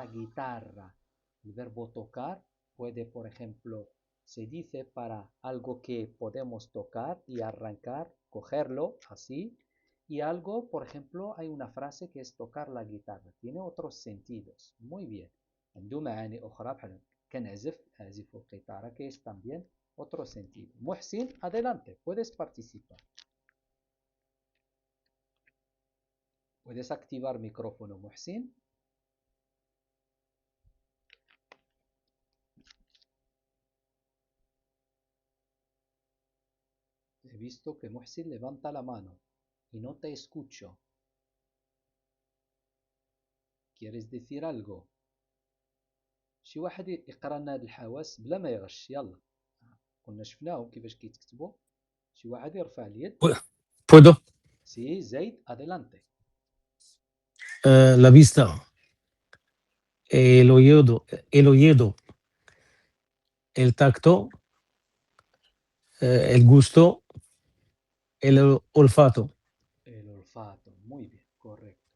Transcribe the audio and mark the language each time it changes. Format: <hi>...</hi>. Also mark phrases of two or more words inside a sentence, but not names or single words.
<es>la guitarra. El verbo tocar puede, por ejemplo, se dice para algo que podemos tocar y arrancar, cogerlo así. Y algo, por ejemplo, hay una frase que es tocar la guitarra. Tiene otros sentidos. Muy bien.</es> <ar>عنده معاني أخرى بحال أعزف القيثارة</ar> <es>que es también otro sentido. Muhsin, adelante, puedes participar. Puedes activar micrófono, Muhsin. He visto que Muhsin levanta la mano y no te escucho. ¿Quieres decir algo؟</es> <ar>شي واحد يقرا لنا هاد الحواس بلا ما يغش. يلا كنا شفناهم كيفاش كيتكتبوا. شي واحد يرفع اليد.</ar> <es>¿Puedo?</es> <ar>سي زيد adelante.</ar> <es>La vista, el oído, el tacto, el gusto, el olfato. El olfato, muy bien, correcto.</es>